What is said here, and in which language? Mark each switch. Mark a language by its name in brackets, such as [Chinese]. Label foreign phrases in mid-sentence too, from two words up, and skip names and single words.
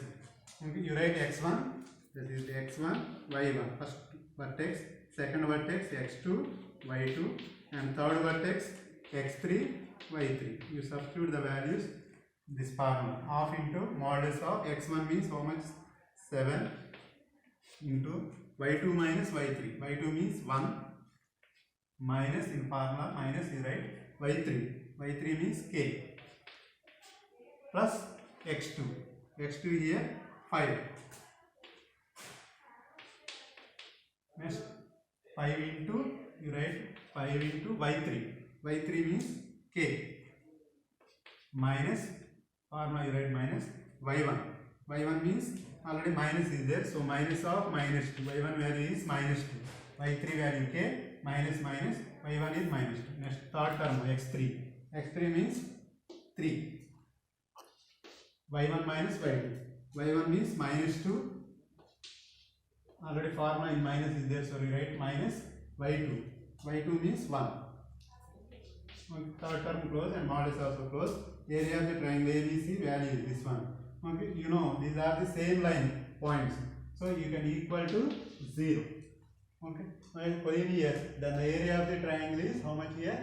[English] Okay, you write x1, this is x1 y1, first vertex, second vertex x2 y2, and third vertex x3 y3. You substitute the values, this formula, half into modulus of x1 means how much? 7 into y2 minus y3. y2 means 1 minus, in formula minus you write y3. y3 means k plus x2. x2 here 5. Next 5 into, you write 5 into y3. y3 means k minus, formula you write minus y1. y1 means already minus is there, so minus of minus 2. y1 value is minus 2. y3 value k minus minus, y1 is minus 2. Next third term x3. x3 means 3. y1 minus y2. y1 means minus 2. Already formula in minus is there, so we write minus y2. y2 means 1. Third term close and modulus also close. Area of the triangle ABC value is this one. Okay, you know these are the same line points, so you can equal to 0. Okay, when collinear, then the area of the triangle is how much here?